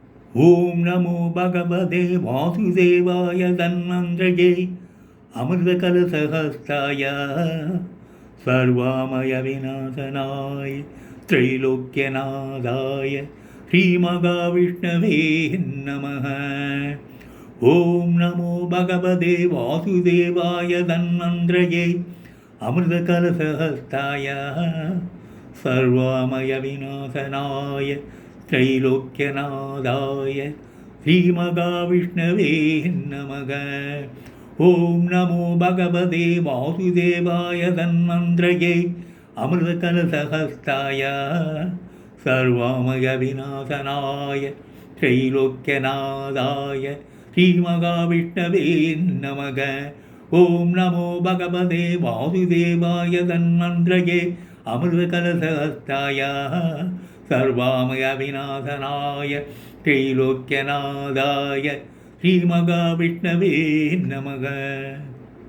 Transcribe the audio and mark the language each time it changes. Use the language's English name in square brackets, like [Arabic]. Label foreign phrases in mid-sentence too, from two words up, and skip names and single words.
[Sanskrit] ॐ नमो भगवते वासुदेवाय धन्वन्तरये अमृतकलशहस्ताय सर्वामय विनाशनाय त्रैलोक्यनाथाय श्रीमहाविष्णवे नमः. ॐ नमो भगवते वासुदेवाय धन्वन्तरये अमृतकलशहस्ताय सर्वामय विनाशनाय त्रैलोक्यनादाय श्रीमहाविष्णवे नमः. ॐ नमो भगवते वासुदेवाय धन्वन्तरये अमृतकलशहस्ताय सर्वामय विनाशनाय त्रैलोक्यनादाय श्रीमहाविष्णवे नमः. ॐ नमो भगवते वासुदेवाय धन्वन्तरये अमृतकलशहस्ताय सर्वामय विनाशनाय त्रैलोक्यनादाय श्रीमहाविष्णवे नमः.